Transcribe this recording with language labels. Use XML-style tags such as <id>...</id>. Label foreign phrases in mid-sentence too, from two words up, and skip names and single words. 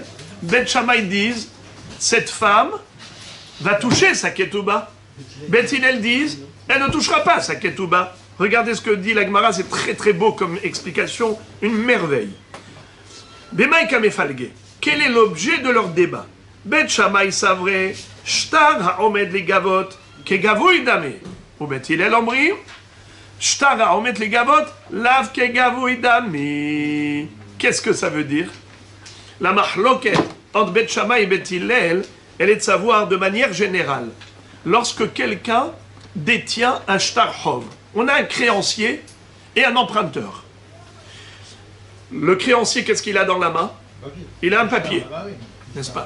<fr>Bet Shammai disent, cette femme va toucher sa ketouba. Bet Hillel disent, elle ne touchera pas sa ketouba. Regardez ce que dit la Gemara, c'est très très beau comme explication, une merveille.</fr> <arc>במאי קמיפלגי,</arc> <fr>quel est l'objet de leur débat?</fr> <arc>בית שמאי סברי שטר העומד לגבות כגבוי דמי. ובית הלל אומרים שטר העומד לגבות לאו כגבוי דמי.</arc> <fr>Qu'est-ce que ça veut dire? La mahloket entre Bet Shammai et Bet Hillel, elle est de savoir de manière générale. Lorsque quelqu'un détient un</fr> <he>שטר חוב,</he> <fr>on a un créancier et un emprunteur. Le créancier, qu'est-ce qu'il a dans la main? Il a un papier, n'est-ce pas?</fr>